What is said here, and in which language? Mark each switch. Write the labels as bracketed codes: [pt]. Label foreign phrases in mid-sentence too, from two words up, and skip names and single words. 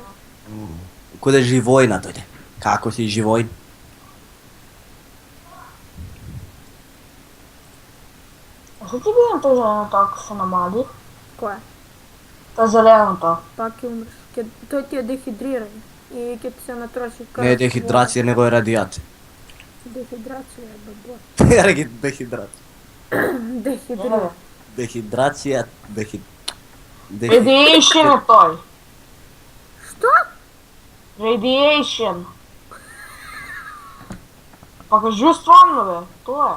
[mk] Куде Живојна дојде. Како си Живојн? А што ти видим тој зеленото ако се намали? Која? Тоа зеленото. Пак ќе умреш. Тој ти е дехидрирање. [sr] i kad ti se natroši krv. Ne dehidracija, nego je radijacija. Dehidracija je babot. Dehidracija. Dehidrira. Dehidracija, Radiation je toj. Što? Radiation. Pa kažu stvarno be, to je.